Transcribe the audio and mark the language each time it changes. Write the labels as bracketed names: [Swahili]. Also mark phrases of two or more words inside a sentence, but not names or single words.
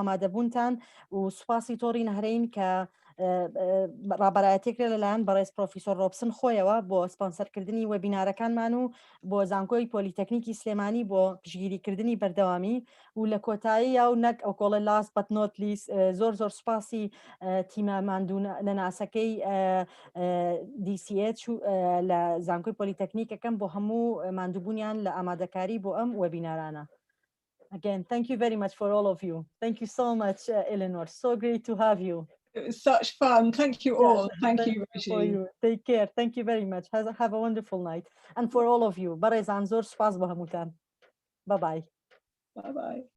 [Central Kurdish] ئامادەبوونتان و سوپاسی تۆڕی نەهرین کە ڕابەرایەتێکرێ لەلایەن بەڕێز پرۆفیسۆر ڕۆبسن خۆیەوە بۆ سپۆنسەرکردنی وێبینارەکانمان و بۆ زانکۆی پۆلیتەکنیکی سلێمانی بۆ پشگیریکردنی بەردەوامی و لە کۆتایی یا و نەک ئەو کۆڵە [English] last but not least [Central Kurdish] زۆر زۆر سوپاسی تیمە ماندوو لە ناسەکەی DCH لە زانکۆی پۆلیتەکنیکەکەم بۆ هەموو ماندووبوونیان لە ئامادەکاری بۆ ئەم وێبینارانە. [English] Again, thank you very much for all of you. Thank you so much, Eleanor. So great to have you. It was such fun. Thank you all. Thank you, Roshi. Take care. Thank you very much. Have a wonderful night. And for all of you, [Central Kurdish] بەڕێزان زۆر سپاس بە هەمووتان. [English] Bye bye. Bye bye.